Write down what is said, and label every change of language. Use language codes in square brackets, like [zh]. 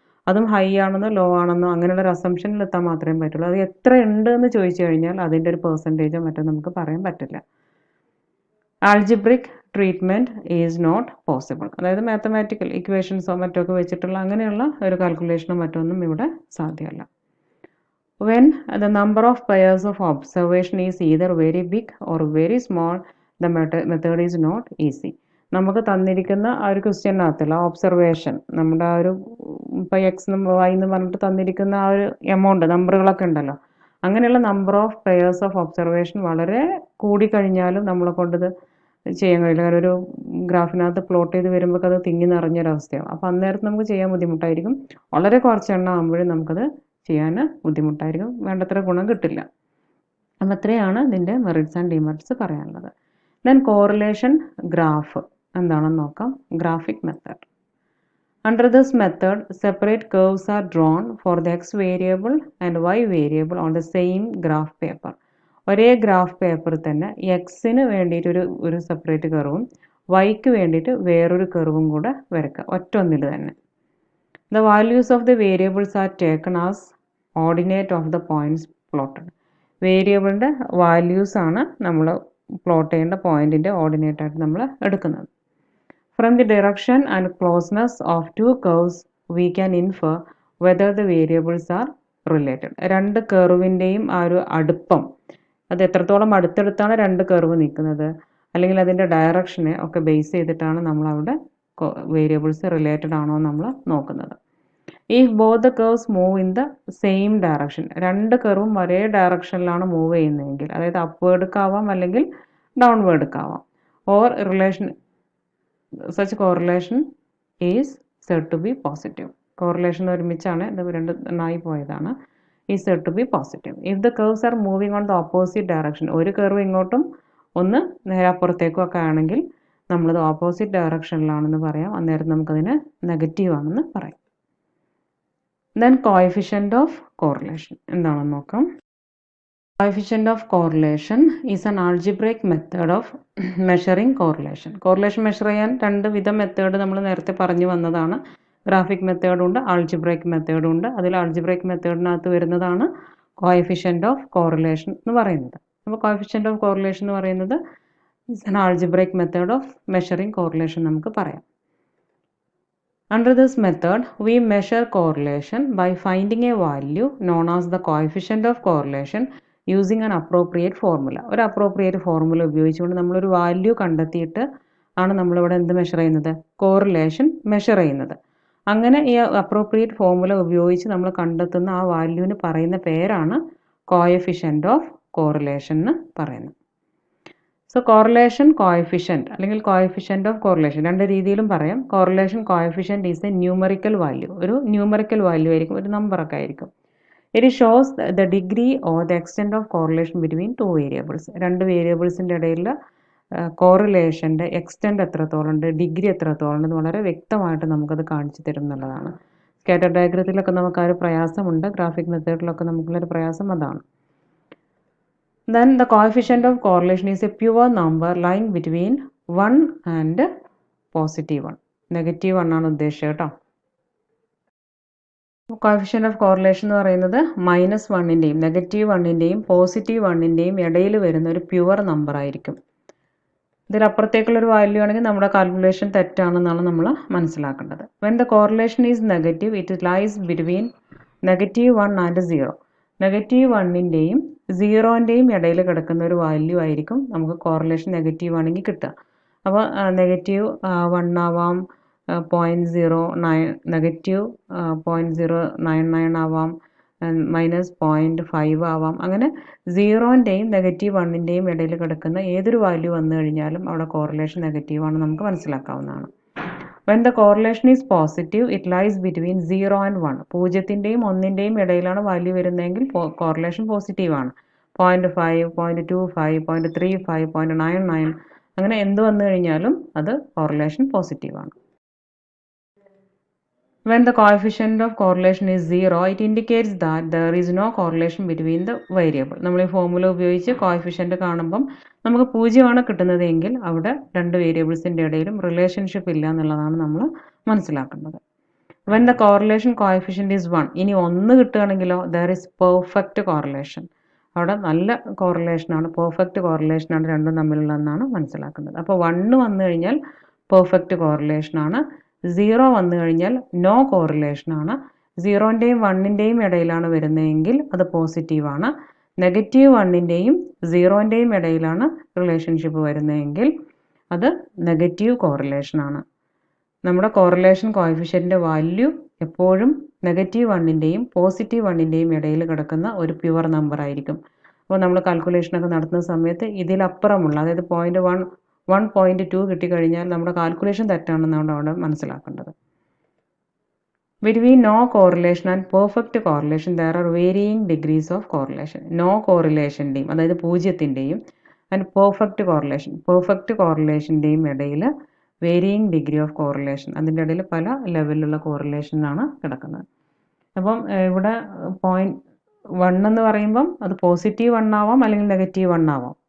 [ml] അതും ഹൈ ആണെന്നോ ലോ ആണെന്നോ അങ്ങനെയുള്ള ഒരു അസംഷനിൽ എത്താൻ മാത്രമേ പറ്റുള്ളൂ. അത് എത്ര ഉണ്ട് എന്ന് ചോദിച്ചു കഴിഞ്ഞാൽ അതിൻ്റെ ഒരു പെർസെൻറ്റേജോ മറ്റോ നമുക്ക് പറയാൻ പറ്റില്ല. [en] Algebraic treatment is not possible. [ml] അതായത് മാത്തമാറ്റിക്കൽ ഇക്വേഷൻസോ മറ്റൊക്കെ വെച്ചിട്ടുള്ള അങ്ങനെയുള്ള ഒരു കാൽക്കുലേഷനോ മറ്റൊന്നും ഇവിടെ സാധ്യമല്ല. [en] When the number of pairs of observation is either very big or very small, the method is not easy. [ml] നമുക്ക് തന്നിരിക്കുന്ന ആ ഒരു ക്വസ്റ്റ്യനകത്തുള്ള ഒബ്സർവേഷൻ നമ്മുടെ ആ ഒരു ഇപ്പോൾ എക്സ് വൈ എന്ന് പറഞ്ഞിട്ട് തന്നിരിക്കുന്ന ആ ഒരു എമൗണ്ട് നമ്പറുകളൊക്കെ ഉണ്ടല്ലോ, അങ്ങനെയുള്ള number of pairs of observation വളരെ കൂടിക്കഴിഞ്ഞാലും നമ്മളെ കൊണ്ടത് ചെയ്യാൻ കഴിയില്ല. കാരണം ഒരു ഗ്രാഫിനകത്ത് പ്ലോട്ട് ചെയ്ത് വരുമ്പോൾ അത് തിങ്ങി നിറഞ്ഞൊരവസ്ഥയാണ്. അപ്പോൾ അന്നേരത്ത് നമുക്ക് ചെയ്യാൻ ബുദ്ധിമുട്ടായിരിക്കും. വളരെ കുറച്ച് എണ്ണം ആകുമ്പോഴും നമുക്കത് ചെയ്യാൻ ബുദ്ധിമുട്ടായിരിക്കും, വേണ്ടത്ര ഗുണം കിട്ടില്ല. അപ്പം അത്രയാണ് ഇതിൻ്റെ മെറിറ്റ്സ് ആൻഡ് ഡിമെറിറ്റ്സ് പറയാനുള്ളത്. ദെൻ കോറിലേഷൻ ഗ്രാഫ് എന്താണെന്ന് നോക്കാം. Graphic method. [en] Under this method, separate curves are drawn for the x variable and y variable on the same graph paper. [ml] ഒരേ ഗ്രാഫ് പേപ്പറിൽ തന്നെ എക്സിന് വേണ്ടിയിട്ട് ഒരു സെപ്പറേറ്റ് കർവും വൈക്ക് വേണ്ടിയിട്ട് വേറൊരു കർവും കൂടെ വരയ്ക്കുക, ഒറ്റൊന്നിൽ തന്നെ. [en] The values of the variables are taken as ordinate of the points plotted. [ml] വേരിയബിളിൻ്റെ values ആണ് നമ്മൾ പ്ലോട്ട് ചെയ്യേണ്ട പോയിന്റിൻ്റെ ഓർഡിനേറ്റ് ആയിട്ട് നമ്മൾ എടുക്കുന്നത്. [en] From the direction and closeness of two curves, we can infer whether the variables are related. [ml] രണ്ട് കർവിൻ്റെയും ആ ഒരു അടുപ്പം, അത് എത്രത്തോളം അടുത്തടുത്താണ് രണ്ട് കർവ് നിൽക്കുന്നത് അല്ലെങ്കിൽ അതിൻ്റെ ഡയറക്ഷനെ ഒക്കെ ബേസ് ചെയ്തിട്ടാണ് നമ്മളവിടെ വേരിയബിൾസ് റിലേറ്റഡ് ആണോ നമ്മൾ നോക്കുന്നത്. [en] If both the curves move in the same direction, [ml] രണ്ട് കർവും ഒരേ ഡയറക്ഷനിലാണ് മൂവ് ചെയ്യുന്നതെങ്കിൽ, അതായത് അപ്വേർഡ്ക്കാവാം അല്ലെങ്കിൽ ഡൗൺവേർഡ്ക്കാവാം, or relation [en] such correlation is said to be positive. Correlation [ml] ഒരുമിച്ചാണ്, ഇത് രണ്ടായി പോയതാണ്. [en] is said to be positive. If the curves are moving on the opposite direction, [ml] ഒരു കർവ് ഇങ്ങോട്ടും ഒന്ന് നേരെ അപ്പുറത്തേക്കും ഒക്കെ ആണെങ്കിൽ നമ്മളത് ഓപ്പോസിറ്റ് ഡയറക്ഷനിലാണെന്ന് പറയാം. അന്നേരം നമുക്കതിന് നെഗറ്റീവ് ആണെന്ന് പറയാം. [en] Then coefficient of correlation [ml] എന്താണെന്ന് നോക്കാം. [en] Coefficient of correlation is an algebraic method of measuring correlation. [ml] Correlation measure ചെയ്യാൻ രണ്ട് വിധം മെത്തേഡ് നമ്മൾ നേരത്തെ പറഞ്ഞു വന്നതാണ്. ഗ്രാഫിക് മെത്തേഡും ഉണ്ട്, ആൾജിബ്രൈക് മെത്തേഡും ഉണ്ട്. അതിൽ ആൾജിബ്രൈക് മെത്തേഡിനകത്ത് വരുന്നതാണ് കോഎഫിഷ്യൻ്റ് ഓഫ് കോറിലേഷൻ എന്ന് പറയുന്നത്. അപ്പോൾ കോഎഫിഷ്യൻ്റ് ഓഫ് കോറിലേഷൻ എന്ന് പറയുന്നത് [en] is an algebraic method of measuring correlation [ml] നമുക്ക് പറയാം. [en] Under this method, we measure correlation by finding a value known as the coefficient of correlation using an appropriate formula. [ml] ഒരു appropriate formula ഉപയോഗിച്ചുകൊണ്ട് നമ്മളൊരു value കണ്ടെത്തിയിട്ട് ആണ് നമ്മളിവിടെ എന്ത് മെഷർ ചെയ്യുന്നത്, കോറിലേഷൻ മെഷർ ചെയ്യുന്നത്. അങ്ങനെ ഈ അപ്രോപ്രിയേറ്റ് ഫോർമുല ഉപയോഗിച്ച് നമ്മൾ കണ്ടെത്തുന്ന ആ വാല്യൂവിന് പറയുന്ന പേരാണ് കോഎഫിഷ്യൻ്റ് ഓഫ് കോറിലേഷൻ എന്ന് പറയുന്നത്. സോ കോറിലേഷൻ കോഎഫിഷ്യൻ്റ് അല്ലെങ്കിൽ കോഎഫിഷ്യൻ്റ് ഓഫ് കോറിലേഷൻ രണ്ട് രീതിയിലും പറയാം. [en] correlation coefficient is a numerical value, [ml] ഒരു ന്യൂമറിക്കൽ വാല്യൂ ആയിരിക്കും, ഒരു നമ്പറൊക്കെ ആയിരിക്കും. [en] It shows the degree or the extent of correlation between two variables. [ml] രണ്ട് വേരിയബിൾസിൻ്റെ ഇടയിൽ കോറിലേഷൻ്റെ എക്സ്റ്റെൻഡ് എത്രത്തോളം ഉണ്ട്, ഡിഗ്രി എത്രത്തോളം ഉണ്ട് എന്ന് വളരെ വ്യക്തമായിട്ട് നമുക്കത് കാണിച്ചു തരും എന്നുള്ളതാണ്. സ്കാറ്റർ ഡയഗ്രത്തിലൊക്കെ നമുക്ക് ആ ഒരു പ്രയാസമുണ്ട്, ഗ്രാഫിക് മെത്തേഡിലൊക്കെ നമുക്കുള്ളൊരു പ്രയാസം അതാണ്. [en] Then the coefficient of correlation is a pure number lying between 1 and +1. [ml] Negative 1 ആണ് ഉദ്ദേശിച്ചത് കേട്ടോ. കോഎഫിഷ്യൻ്റ് ഓഫ് കോറിലേഷൻ എന്ന് പറയുന്നത് -1ൻ്റെയും -1ൻ്റെയും +1ൻ്റെയും ഇടയിൽ വരുന്ന ഒരു പ്യുവർ നമ്പർ ആയിരിക്കും. ഇതിലപ്പുറത്തേക്കുള്ളൊരു വാല്യൂ ആണെങ്കിൽ നമ്മുടെ കാൽക്കുലേഷൻ തെറ്റാണെന്നാണ് നമ്മൾ മനസ്സിലാക്കേണ്ടത്. [en] When the correlation is negative, it lies between -1 and 0. [ml] -1ൻ്റെയും 0ൻ്റെയും ഇടയിൽ കിടക്കുന്ന ഒരു വാല്യൂ ആയിരിക്കും നമുക്ക് കോറിലേഷൻ നെഗറ്റീവ് ആണെങ്കിൽ കിട്ടുക. അപ്പോൾ -1 ആവാം, -0.99 ആവാം, -0.5 ആവാം. അങ്ങനെ 0ൻ്റെയും -1ൻ്റെയും ഇടയിൽ കിടക്കുന്ന ഏതൊരു വാല്യൂ വന്നു കഴിഞ്ഞാലും അവിടെ കോറിലേഷൻ നെഗറ്റീവ് ആണ് നമുക്ക് മനസ്സിലാക്കാവുന്നതാണ്. [en] When the correlation is positive, it lies between 0 and 1. [ml] 0ൻ്റെയും 1ൻ്റെയും ഇടയിലാണ് വാല്യൂ വരുന്നതെങ്കിൽ കോറിലേഷൻ പോസിറ്റീവ് ആണ്. 0.5, 0.25, 0.35, 0.99 അങ്ങനെ എന്ത് വന്നു കഴിഞ്ഞാലും അത് കോറിലേഷൻ പോസിറ്റീവ് ആണ്. [en] When the coefficient of correlation is 0, it indicates that there is no correlation between the variable. [ml] നമ്മൾ ഈ ഫോർമുല ഉപയോഗിച്ച് കോഎഫിഷ്യൻ്റ് കാണുമ്പം നമുക്ക് 0 കിട്ടുന്നത് എങ്കിൽ അവിടെ രണ്ട് വേരിയബിൾസിൻ്റെ ഇടയിലും റിലേഷൻഷിപ്പ് ഇല്ല എന്നുള്ളതാണ് നമ്മൾ മനസ്സിലാക്കുന്നത്. [en] When the correlation coefficient is 1, [ml] ഇനി 1 കിട്ടുകയാണെങ്കിലോ [en] there is perfect correlation. [ml] അവിടെ നല്ല കോറിലേഷനാണ്, പെർഫെക്റ്റ് കോറിലേഷനാണ് രണ്ടും തമ്മിലുള്ളതെന്നാണ് മനസ്സിലാക്കുന്നത്. അപ്പോൾ 1 വന്നു കഴിഞ്ഞാൽ പെർഫെക്റ്റ് കോറിലേഷനാണ്, 0 വന്നു കഴിഞ്ഞാൽ നോ കോറിലേഷനാണ്. 0ൻ്റെയും 1ൻ്റെയും ഇടയിലാണ് വരുന്നതെങ്കിൽ അത് പോസിറ്റീവാണ്. -1ൻ്റെയും 0ൻ്റെയും ഇടയിലാണ് റിലേഷൻഷിപ്പ് വരുന്നതെങ്കിൽ അത് നെഗറ്റീവ് കോറിലേഷനാണ്. നമ്മുടെ കോറിലേഷൻ കോഎഫിഷ്യൻ്റിൻ്റെ വാല്യൂ എപ്പോഴും -1ൻ്റെയും +1ൻ്റെയും ഇടയിൽ കിടക്കുന്ന ഒരു പ്യുവർ നമ്പർ ആയിരിക്കും. അപ്പോൾ നമ്മൾ കാൽക്കുലേഷനൊക്കെ നടത്തുന്ന സമയത്ത് ഇതിലപ്പുറമുള്ള, അതായത് 0.1, 1.2 കിട്ടിക്കഴിഞ്ഞാൽ നമ്മുടെ കാൽക്കുലേഷൻ തെറ്റാണെന്നാണ് അവിടെ മനസ്സിലാക്കേണ്ടത്. [en] Between no correlation and perfect correlation, there are varying degrees of correlation. [ml] No correlationൻ്റെയും, അതായത് 0ൻ്റെയും ആൻഡ് പെർഫെക്റ്റ് കോറിലേഷൻ്റെയും ഇടയിൽ വേരിയിങ് ഡിഗ്രി ഓഫ് കോറിലേഷൻ, അതിൻ്റെ ഇടയിൽ പല ലെവലിലുള്ള കോറിലേഷനാണ് കിടക്കുന്നത്. അപ്പം ഇവിടെ 0.1 എന്ന് പറയുമ്പം അത് +1 ആവാം അല്ലെങ്കിൽ -1 ആവാം.